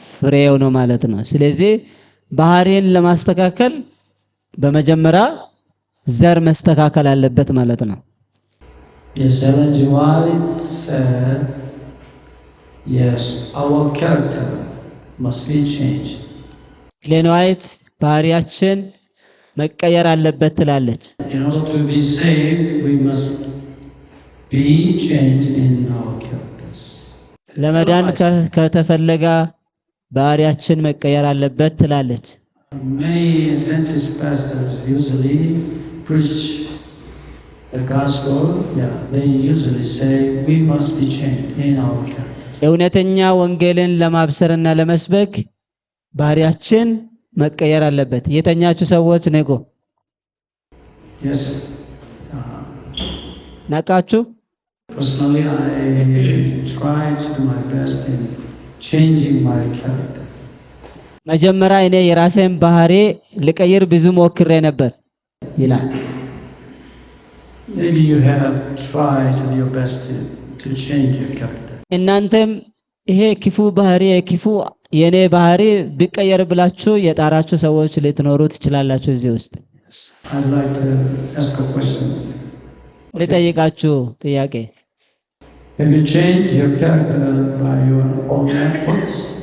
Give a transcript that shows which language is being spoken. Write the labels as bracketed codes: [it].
[am] ፍሬው ነው ማለት ነው። ስለዚህ ባህሪን ለማስተካከል በመጀመሪያ ዘር መስተካከል አለበት ማለት ነው። [en] Yes, Ellen G. White said, yes, our character must be changed. [am] ኤለን ዋይት ባህሪያችን መቀየር አለበት ትላለች። [en] In order to be saved, we must be changed in our characters. [am] ለመዳን ከተፈለገ ባህሪያችን መቀየር አለበት ትላለች። [en] Many Adventist pastors usually preach the gospel. Yeah, they usually say we must be changed in our characters. [am] እውነተኛ ወንጌልን ለማብሰርና ለመስበክ ባህሪያችን መቀየር አለበት። የተኛችሁ ሰዎች ንቁ። [en] Yes. [am] ነቃችሁ? [en] Personally, I try to do my best in changing my character. [am] መጀመሪያ እኔ የራሴን ባህሪ ልቀይር ብዙ ሞክሬ ነበር ይላል። [en] Maybe you have tried to do your best to change your character. [am] እናንተም ይሄ ክፉ ባህሪ የክፉ የኔ ባህሪ ቢቀየር ብላችሁ የጣራችሁ ሰዎች ልትኖሩ ትችላላችሁ እዚህ ውስጥ። [en] I'd like to ask a question. [am] ልጠይቃችሁ ጥያቄ። [en] Have you changed your character by your own efforts?